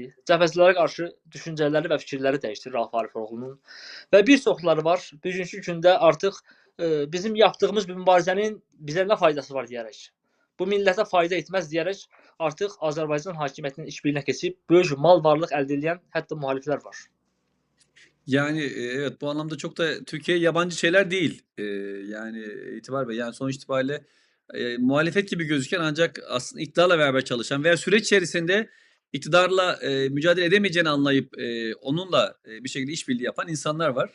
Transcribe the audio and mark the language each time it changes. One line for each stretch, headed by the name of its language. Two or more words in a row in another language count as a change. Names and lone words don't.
Azerbaijani: Cəbhəçilərə qarşı düşüncələri və fikirləri dəyişdi Rauf Arifoğlu'nun. Və bir çoxları var. Bugünkü gündə artıq bizim yaptığımız bir mübarizənin bizə nə faydası var deyərək, bu millətə fayda etməz deyərək artıq Azərbaycan hakimiyyətinin işbirliğine keçib böyük mal varlıq əldə edən hətta müxaliflər var.
Turkish: Yani evet bu anlamda çok da Türkiye'ye yabancı şeyler değil. Yani itibar ve yani sonuç itibariyle muhalefet gibi gözüken ancak aslında iktidarla beraber çalışan veya süreç içerisinde iktidarla mücadele edemeyeceğini anlayıp onunla bir şekilde işbirliği yapan insanlar var.